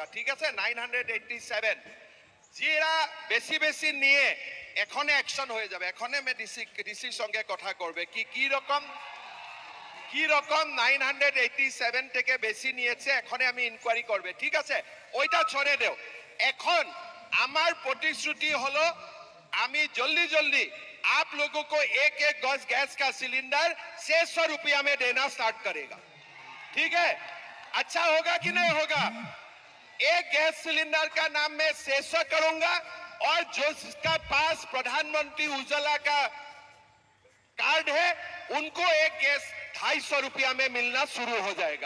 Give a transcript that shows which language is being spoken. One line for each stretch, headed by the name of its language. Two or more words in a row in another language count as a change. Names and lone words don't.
Bangla: ঠিক আছে, 987। যিরা বেশি বেশি নিয়ে এখনে অ্যাকশন হয়ে যাবে, এখনে মে ডিসির সঙ্গে কথা করবে কি রকম 987 থেকে বেশি নিয়েছে, এখনে আমি ইনকোয়ারি করবে। ঠিক আছে, ওইটা ছড়ে দেও। এখন আমার প্রতিশ্রুতি হলো আমি
Hindi: जल्दी जल्दी आप लोगों को एक एक गैस का सिलेंडर 600 रुपया में देना स्टार्ट करेगा। ठीक है, अच्छा होगा कि नहीं होगा? एक गैस सिलेंडर का नाम मैं 600 करूंगा और जिसका पास प्रधानमंत्री उज्ज्वला का कार्ड है उनको एक गैस 250 रुपया में मिलना शुरू हो जाएगा।